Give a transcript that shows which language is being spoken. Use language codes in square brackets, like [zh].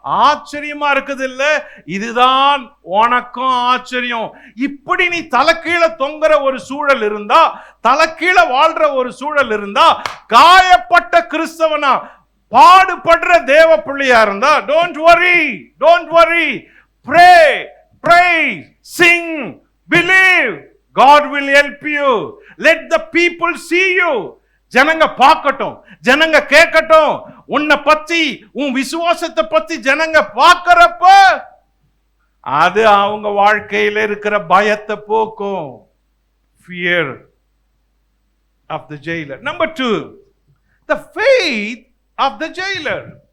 [ta] ஆச்சரியமா இருக்குது இல்ல? இதுதான் உனக்கும் ஆச்சரியம். இப்படி நீ தலைக்கீழ தொங்குற ஒரு சூழல் இருந்தா, தலைக்கீழ வாழ்ற ஒரு சூழல் இருந்தா, காயப்பட்ட கிறிஸ்தவனா பாடுபடுற தேவ பிள்ளையா இருந்தா, [en] Don't worry, don't worry. Pray, praise, sing, believe. God will help you. Let the people see you. [ta] ஜனங்க பார்க்கட்டும், ஜனங்க கேட்கட்டும். உன்னை பத்தி, உன் விசுவாசத்தை பத்தி ஜனங்க பார்க்கறப்ப அது அவங்க வாழ்க்கையில இருக்கிற பயத்தை போக்கும். [en] Fear of the jailer. Number 2, the faith of the jailer.